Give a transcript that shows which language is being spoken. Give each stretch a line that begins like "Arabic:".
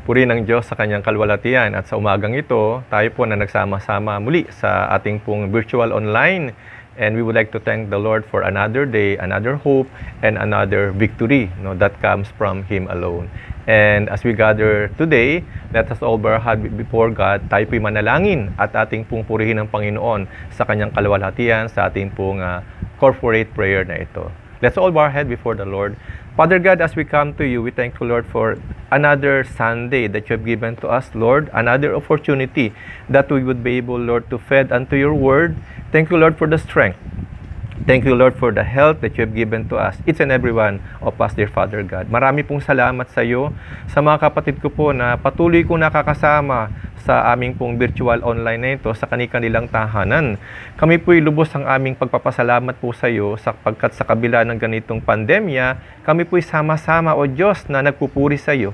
Filipino: Purihin ng Diyos sa kanyang kalwalhatian. At sa umagang ito, tayo po na nagsama-sama muli sa ating pong virtual online.
English: And we would like to thank the Lord for another day, another hope, and another victory, that comes from Him alone. And as we gather today, let us all bow our head before God.
Filipino: Tayo po'y manalangin at ating pong purihin ng Panginoon sa kanyang kalwalhatian, sa ating pong corporate prayer na ito.
English: Let's all bow our head before the Lord. Father God, as we come to you, we thank you, Lord, for another Sunday that you have given to us, Lord, another opportunity that we would be able, Lord, to feed unto your word. Thank you, Lord, for the strength. Thank you, Lord, for the health that you have given to us, each and every one of us, dear Father God.
Filipino: Marami pong salamat sa iyo, sa mga kapatid ko po na patuloy kong nakakasama sa aming pong virtual online na ito sa kanilang tahanan. Kami po'y lubos ang aming pagpapasalamat po sa iyo sapagkat sa kabila ng ganitong pandemya, kami po'y sama-sama, O Diyos, na nagpupuri sa iyo.